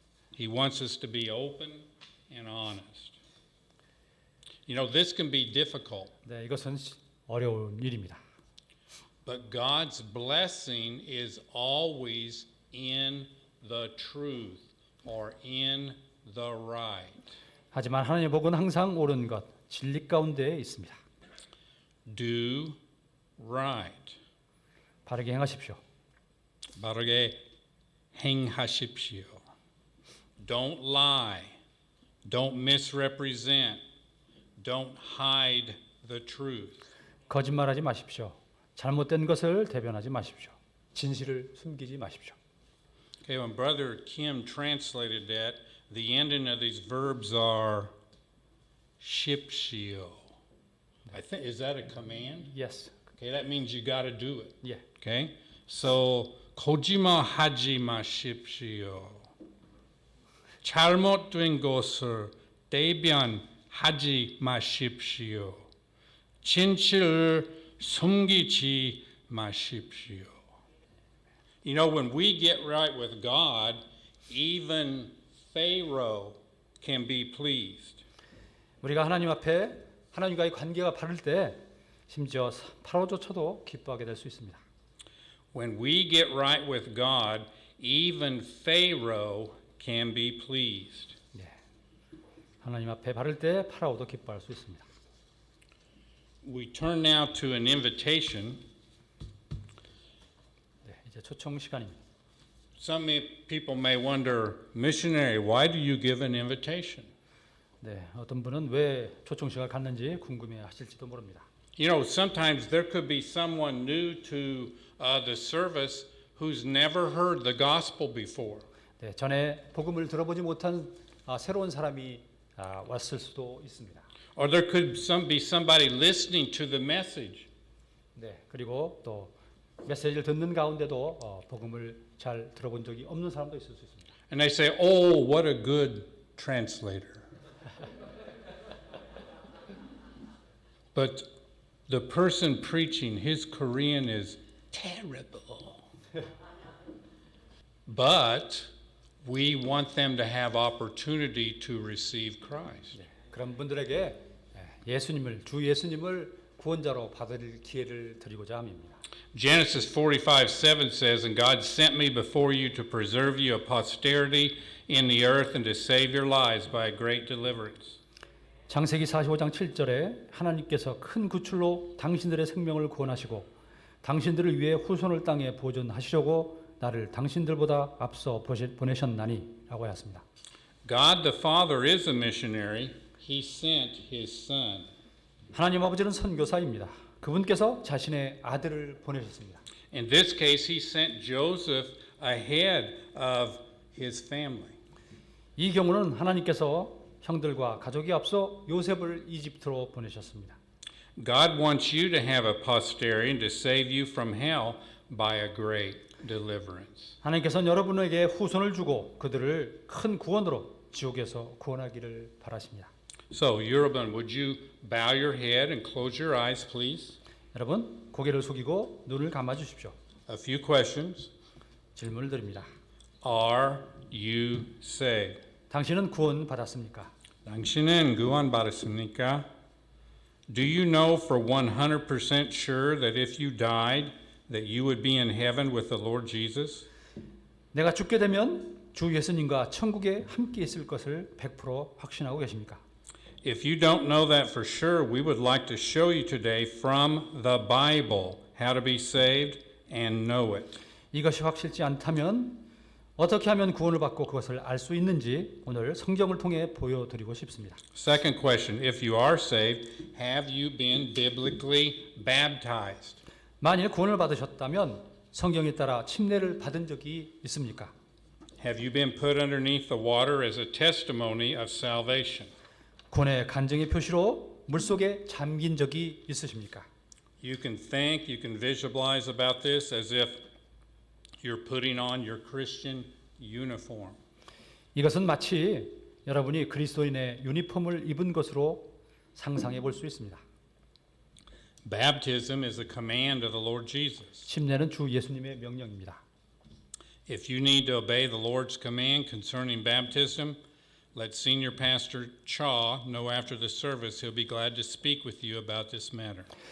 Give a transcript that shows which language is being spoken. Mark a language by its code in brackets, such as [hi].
[en] He wants us to be open and honest. You know, this can be difficult, [ko] 네, 이것은 어려운 일입니다. [en] but God's blessing is always in the truth or in the right. [ko] 하지만 하나님의 복은 항상 옳은 것, 진리 가운데에 있습니다. [en] Do right. [ko] 바르게 행하십시오. 바르게 행하십시오. [en] Don't lie. Don't misrepresent. Don't hide the truth. [ko] 거짓말하지 마십시오. 잘못된 것을 대변하지 마십시오. 진실을 숨기지 마십시오. [en] Okay, when Brother Kim translated that, the ending of these verbs are shipshio. I think, is that a command? Yes. Okay, that means you got to do it. [ko] 예. [en] Okay? [ko] So, 거짓말하지 마십시오. 잘못된 것을 대변하지 마십시오. 진실을 숨기지 마십시오. [en] You know, when we get right with God, even Pharaoh can be pleased. [ko] 우리가 하나님 앞에 하나님과의 관계가 바를 때 심지어 파라오조차도 기뻐하게 될 수 있습니다. [en] When we get right with God, even Pharaoh can be pleased. [ko] 예. 하나님 앞에 바를 때 파라오도 기뻐할 수 있습니다. [en] We turn now to an invitation. [ko] 네, 이제 초청 시간입니다. [en] Some people may wonder, missionary, why do you give an invitation? [ko] 네, 어떤 분은 왜 초청 시간을 갖는지 궁금해하실지도 모릅니다. [en] You know, sometimes there could be someone new to the service who's never heard the gospel before. [ko] 네, 전에 복음을 들어보지 못한 새로운 사람이 왔을 수도 있습니다. [en] Or there could be somebody listening to the message. [ko] 네, 그리고 또 메시지를 듣는 가운데도 복음을 잘 들어본 적이 없는 사람도 있을 수 있습니다. [en] And they say, oh, what a good translator. But the person preaching, his Korean is terrible. But we want them to have opportunity to receive Christ. [ko] 네, 그런 분들에게 주 예수님을 구원자로 받을 기회를 드리고자 함입니다. [en] Genesis 45:7 says, And God sent me before you to preserve you a posterity in the earth and to save your lives by a great deliverance. [ko] 창세기 45장 7절에 하나님께서 큰 구출로 당신들의 생명을 구원하시고 당신들을 위해 후손을 땅에 보존하시려고 나를 당신들보다 앞서 보내셨나니 라고 하였습니다. [en] God the Father is a missionary. He sent his son. [ko] 하나님 아버지는 선교사입니다. 그분께서 자신의 아들을 보내셨습니다. [en] In this case, he sent Joseph ahead of his family. [ko] 이 경우는 하나님께서 형들과 가족이 앞서 요셉을 이집트로 보내셨습니다. [en] God wants you to have a posterity and to save you from hell by a great deliverance. [ko] 하나님께서는 여러분에게 후손을 주고 그들을 큰 구원으로 지옥에서 구원하기를 바라십니다. [en] So, [ko] 여러분, [en] would you bow your head and close your eyes, please? [ko] 여러분 고개를 숙이고 눈을 감아 주십시오. [en] A few questions. [ko] 질문을 드립니다. [en] Are you saved? [ko] 당신은 구원 받았습니까? 당신은 구원받았습니까? [en] Do you know for 100% sure that if you died, that you would be in heaven with the Lord Jesus? [ko] 내가 죽게 되면 주 예수님과 천국에 함께 있을 것을 100% 확신하고 계십니까? [en] If you don't know that for sure, we would like to show you today from the Bible how to be saved and know it. [ko] 이것이 확실치 않다면 어떻게 하면 구원을 받고 그것을 알 수 있는지 오늘 성경을 통해 보여드리고 싶습니다. [en] Second question, if you are saved, have you been biblically baptized? [ko] 만일 구원을 받으셨다면 성경에 따라 침례를 받은 적이 있습니까? [en] Have you been put underneath the water as a testimony of salvation? [ko] 구원의 간증의 표시로 물속에 잠긴 적이 있으십니까? [en] You can think, you can visualize about this as if you're putting on your Christian uniform. [ko] 이것은 마치 여러분이 그리스도인의 유니폼을 입은 것으로 상상해 볼 수 있습니다. [en] Baptism is a command of the Lord Jesus. [ko] 침례는 주 예수님의 명령입니다. [en] If you need to obey the Lord's command concerning baptism, let Senior Pastor Cha know after the service. He'll be glad to speak with you about this matter.